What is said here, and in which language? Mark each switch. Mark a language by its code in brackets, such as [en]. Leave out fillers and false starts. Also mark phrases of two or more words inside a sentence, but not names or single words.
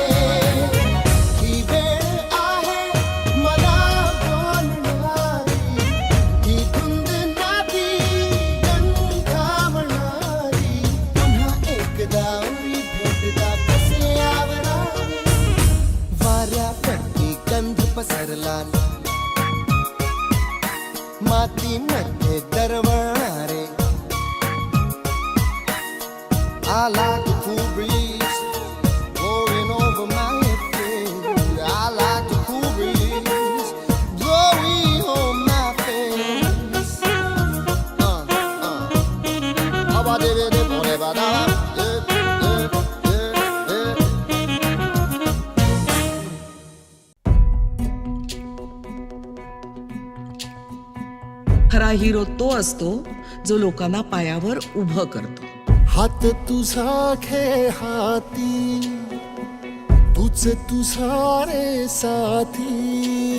[mr] ही वेळ आहे मला बोलणारी ही धुंद नादी गंधावणारी. पुन्हा एकदा उरी भेटदा कसे आवरावे. वाऱ्यापट्टी गंध पसरला मातीमध्ये दरवळणारे. [en] I like the cool breeze blowing over my face. I like the cool breeze blowing on my face. Ba de de de ba da. [mr] खरा हिरो तो असतो जो लोकांना पायावर उभं करतो. हात तुझा खे हाती तूच तुझा रे साथी.